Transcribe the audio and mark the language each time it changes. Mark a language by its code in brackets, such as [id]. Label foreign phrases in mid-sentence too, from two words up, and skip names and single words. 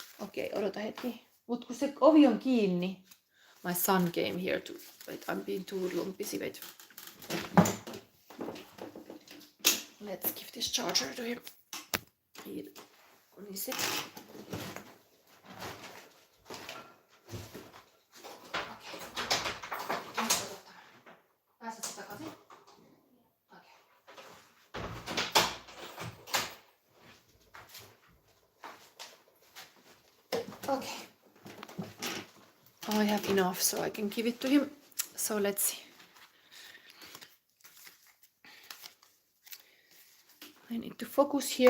[fi] Okei, odota hetki. Mut kun se ovi on kiinni. [en] My son came here to... Wait, I'm being too lumpy. Wait. Let's give this charger to him. He needs it. [fi] Pääset sä takaisin? [en] Okay. I have enough so I can give it to him. So let's see. I need to focus here.